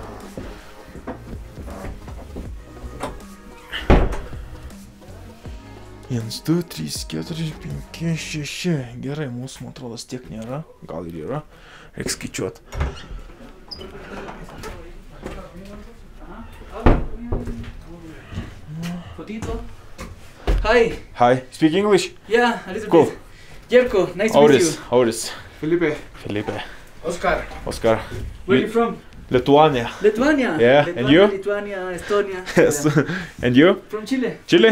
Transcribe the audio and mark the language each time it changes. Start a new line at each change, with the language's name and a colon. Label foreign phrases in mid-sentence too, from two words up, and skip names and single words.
Lithuanian: Viens, du, trys, keturi, penki, šeši. Gerai, mūsų, man atrodo, tiek nėra. Gal ir yra. Reikia skaičiuot. Fotito.
English: Hi. Hi. Speak English? Yeah, a little Cool. bit. Jerko, nice to meet you. Auris. Felipe. Felipe. Oscar. Oscar. Where are you from? Lithuania. Lithuania. Yeah, Lithuania, and you? Lithuania, Estonia. Yes. Yeah. And you? From Chile. Chile?